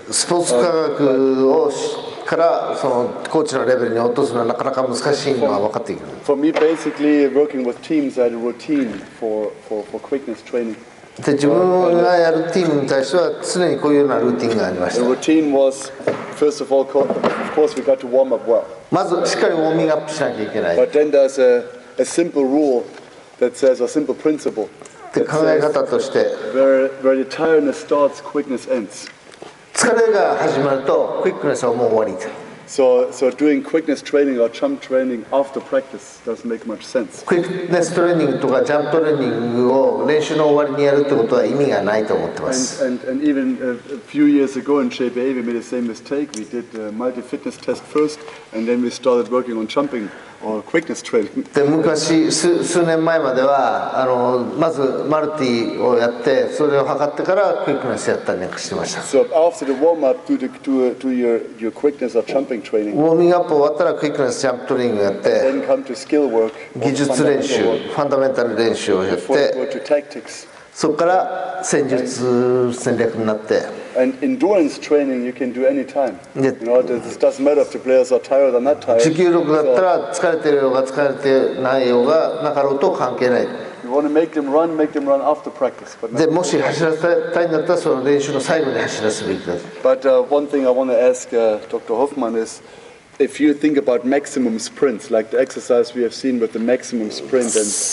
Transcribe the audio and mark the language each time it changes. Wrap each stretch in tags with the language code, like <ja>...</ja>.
<ja>スポーツ科学をからそのコーチのレベルに落とすのはなかなか難しいのは分かっている</ja> <en>For me, basically working with teams, I had a routine for quickness training.</en> <ja>で自分がやるチームに対しては常にこういうようなルーティンがありまし</ja> <en>The</en> <ja>た</ja> <en>routine was, first of all, of course, we got to warm up well.</en> <ja>まずしっかりウォーミングアップしなきゃいけない</ja> <en>But then there's a simple rule that says, a simple principle</en> <ja>って考え方として</ja> <en>where the tiredness starts, quickness ends.</en> <ja>疲れが始まるとクイックネスはもう終わり</ja> <en>So doing quickness training or jump training after practice doesn't make much sense.</en> <ja>クイックネストレーニングとかジャンプトレーニングを練習の終わりにやるってことは意味がないと思ってます</ja> <en>And even a few years ago in JPA, we made the same mistake. We did a multi-fitness test first, and then we started working on jumping or quickness training.</en> <ja>で昔数年前まではまずマルティをやってそれを測ってからクイックネスやったりなんかしてました</ja> <en>So after the warm-up, do your quickness or jumping training.</en> <ja>ウォーミングアップ終わったらクイックネスジャンプトレーニングやって</ja> <en>Then come to skill work.</en> <ja>技術練習ファンダメンタル練習をやっ</ja> <en>Before you</en> <ja>て</ja> <en>go to tactics.</en> <ja>そこから戦術戦略になって</ja> <en>And endurance training you can do anytime. You know, it doesn't matter if the players are tired or not tired.</en> <ja>持久力だったら疲れてるようが疲れてないようがなかろうと関係ない。</ja> <en>You want to make them run after practice.</en> <ja>でもし走らせたいんだったらその練習の最後に走らせるべきだ。</ja> <en>But one thing I want to ask Dr. Hoffmann is, if you think about maximum sprints, like the exercise we have seen with the maximum sprint and</en>